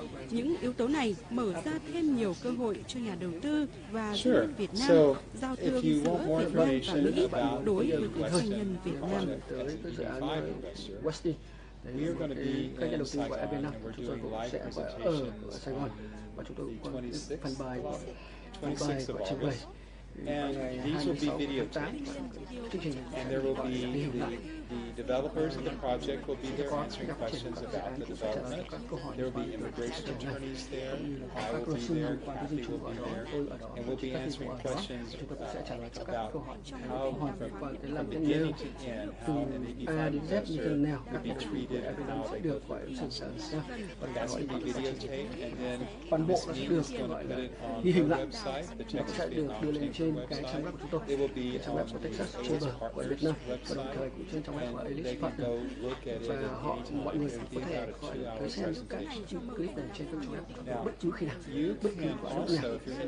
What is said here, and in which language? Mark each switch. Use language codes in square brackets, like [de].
[vi] Những yếu tố này mở ra thêm nhiều cơ hội cho nhà đầu tư và doanh nhân Việt Nam giao thương giữa Việt Nam và Mỹ đối với các doanh nhân Việt Nam. Tới dự án Westin, các nhà đầu tư của EB-5 chúng tôi cũng sẽ ở Sài Gòn và chúng tôi cũng có phần bài của trình bày. [en] And these will be videotaped, and there will be the developers of the project will be there answering questions about the development. There will be immigration attorneys there. I will be there. Kathy will be there, and we'll be answering questions about how, from beginning to end, how an EB-5 investor will be treated and how they go through the process. That's going to be videotaped, and then Ms. Neal is going to put it on her website, the Texas Vietnam Chamber [vi] trang web của chúng tôi, [en] It will be [vi] trang web của Texas Chamber của Việt Nam và đồng thời cũng trên trang web của Alice Partner, và mọi người có thể tới xem các clip này trên trang web bất cứ khi nào, bất cứ lúc nào.